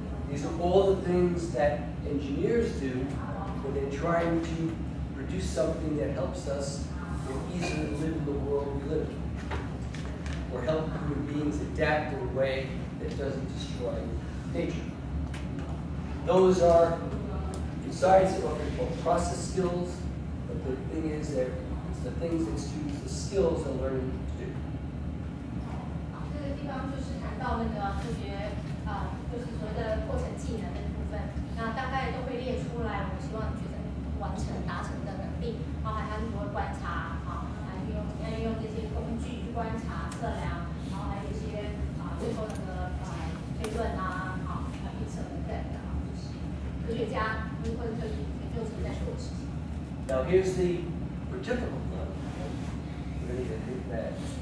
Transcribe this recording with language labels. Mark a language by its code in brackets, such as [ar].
[en] These are all the things that engineers do when they're trying to produce something that helps us easily live in the world we live in, or help human beings adapt in a way that doesn't destroy nature. Those are, in science, often called process skills, but the thing is that it's the things that students, the skills are learning to do. [zh] 这个地方就是谈到那个科学就是所谓的过程技能的部分，那大概都会列出来，我们希望学生完成达成的能力，包含他如何观察，运用这些工具去观察、测量，然后还有一些最后那个推论预测等等的，就是科学家或者科学研究者在做的事情。 [en] Now here's the difficult one. We're going to get that.